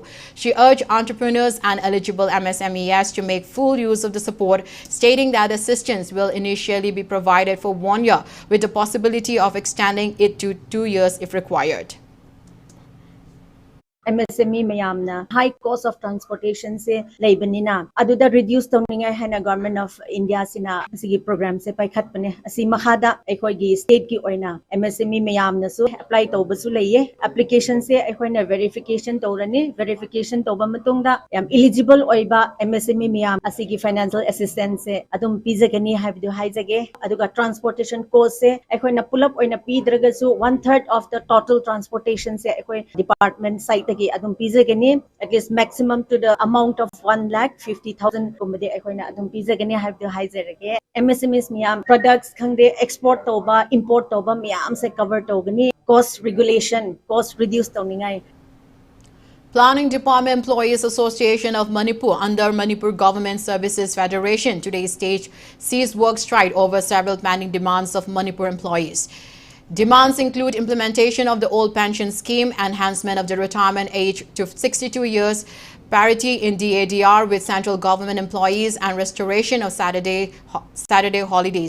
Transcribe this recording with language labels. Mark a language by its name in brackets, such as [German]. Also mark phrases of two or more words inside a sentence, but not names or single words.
[English] She urged entrepreneurs and eligible MSMEs to make full use of the support, stating that assistance will initially be provided for 1 year with the possibility of extending it to 2 years if required. [Manipuri] MSME mayamna [English] high cost of transportation [Manipuri] se leibanina aduda reduce tawningai hana [English] government of India [Manipuri] sina asigi program se paikhat pane asi makhada ekhoi gi state ki oina MSME mayamna su apply tawbasu leiye application se ekhoina verification tawrani verification tawba matungda yam eligible oiba MSME mayam asigi [English] financial assistance [Manipuri] se adum pizagani habdu haijage aduga [English] transportation cost [Manipuri] se ekhoina [English] pull up [Manipuri] oina pidragasu [English] 1/3 of the total transportation [Manipuri] se ekhoi [English] department site [Manipuri] gi adum pizagani [English] at least maximum to the amount of 1,50,000 [Manipuri] kumade ekhoina adum pizagani habdu haijage MSMEs miyam products khangde export toba import toba miyam se cover togani [English] cost regulation cost [Manipuri] reduce tawningai. [English] Planning Department Employees Association of Manipur under Manipur Government Services Federation today staged cease work strike over several pending demands of Manipur employees. Demands include implementation of the old pension scheme, enhancement of the retirement age to 62 years, parity in DADR with central government employees, and restoration of Saturday holidays.